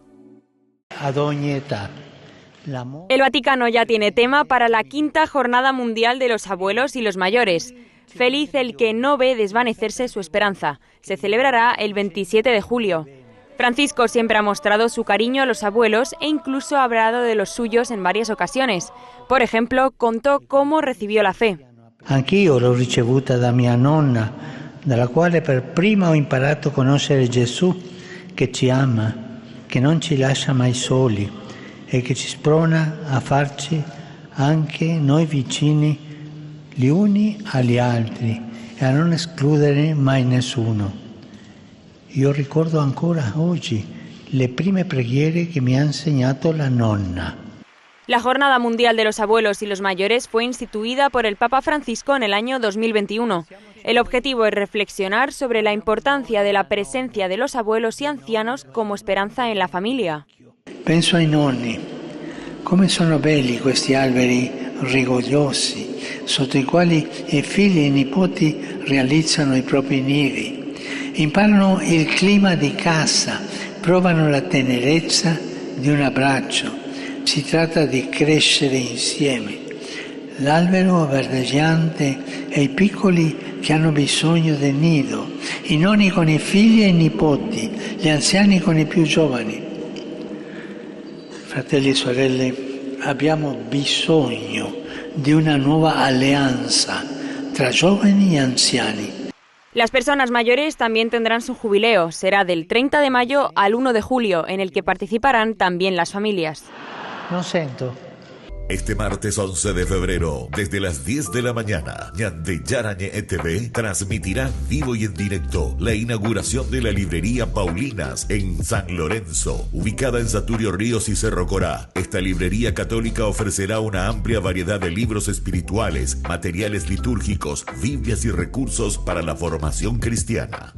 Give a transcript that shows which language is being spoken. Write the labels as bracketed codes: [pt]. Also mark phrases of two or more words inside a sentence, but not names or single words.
[es] El Vaticano ya tiene tema para la 5ª Jornada Mundial de los Abuelos y los Mayores. Feliz el que no ve desvanecerse su esperanza. Se celebrará el 27 de julio. Francisco siempre ha mostrado su cariño a los abuelos e incluso ha hablado de los suyos en varias ocasiones. Por ejemplo, contó cómo recibió la fe. [it] Anch'io l'ho ricevuta da mia nonna, dalla quale per prima ho imparato a conoscere Gesù che ci ama, che non ci lascia mai soli e che ci sprona a farci anche noi vicini gli uni agli altri e a non escludere mai nessuno. Io ricordo ancora oggi le prime preghiere che mi ha insegnato la nonna. [es] La Jornada Mundial de los Abuelos y los Mayores fue instituida por el Papa Francisco en el año 2021. El objetivo es reflexionar sobre la importancia de la presencia de los abuelos y ancianos como esperanza en la familia. [it] Penso ai nonni, come sono belli questi alberi rigogliosi, sotto i quali i figli e i nipoti realizzano i propri nivi, imparano il clima di casa, provano la tenerezza di un abbraccio. Si tratta di crescere insieme. L'albero verdeggiante e i piccoli che hanno bisogno del nido, i nonni con i figli e i nipoti, gli anziani con i più giovani. Fratelli e sorelle, abbiamo bisogno di una nuova alleanza tra giovani e anziani. [es] Las personas mayores también tendrán su jubileo. Será del 30 de mayo al 1 de julio, en el que participarán también las familias. [it] Non sento. [es] Este martes 11 de febrero, desde las 10 de la mañana, Ñandeyarañe TV transmitirá vivo y en directo la inauguración de la librería Paulinas en San Lorenzo, ubicada en Saturio Ríos y Cerro Corá. Esta librería católica ofrecerá una amplia variedad de libros espirituales, materiales litúrgicos, Biblias y recursos para la formación cristiana.